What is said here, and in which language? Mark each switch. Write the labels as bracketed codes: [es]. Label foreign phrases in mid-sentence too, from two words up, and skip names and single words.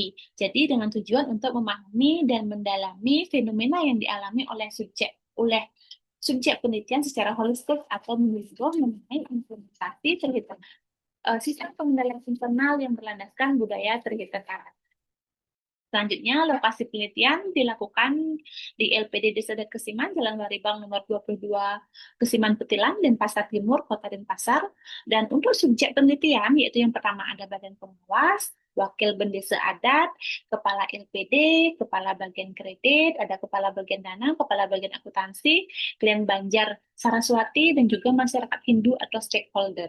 [id] Jadi dengan tujuan untuk memahami dan mendalami fenomena yang dialami oleh subjek penelitian secara holistik atau menyeluruh mengenai implementasi terhitung sistem pengendalian internal yang berlandaskan budaya Trihita Karana. Selanjutnya, lokasi penelitian dilakukan di LPD Desa Kesiman, Jalan Waribang nomor 22, Kesiman Petilan, Denpasar Timur, Kota Denpasar. Dan untuk subjek penelitian, yaitu yang pertama ada Badan Pengawas, Wakil Bendesa Adat, Kepala LPD, Kepala Bagian Kredit, ada Kepala Bagian Dana, Kepala Bagian Akuntansi, Klien Banjar Saraswati, dan juga masyarakat Hindu atau stakeholder.